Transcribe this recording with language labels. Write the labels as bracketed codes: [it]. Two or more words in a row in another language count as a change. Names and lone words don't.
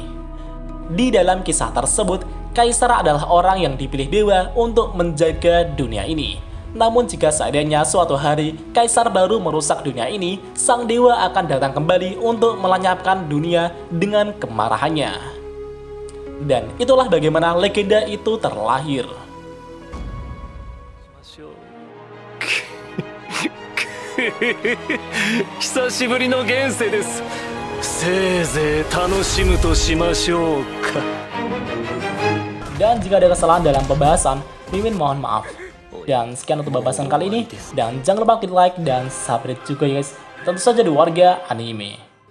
[id] Di dalam kisah tersebut, Kaisar adalah orang yang dipilih dewa untuk menjaga dunia ini. Namun jika seandainya suatu hari kaisar baru merusak dunia ini, sang dewa akan datang kembali untuk melenyapkan dunia dengan kemarahannya. Dan itulah bagaimana legenda itu terlahir. [ja] 久しぶりの現世です。せいぜい楽しむとしましょうか。 [id] Dan jika ada kesalahan dalam pembahasan, Mimin mohon maaf. Dan sekian untuk pembahasan kali ini. Dan jangan lupa klik like dan subscribe juga ya guys. Tentu saja di Warga Anime.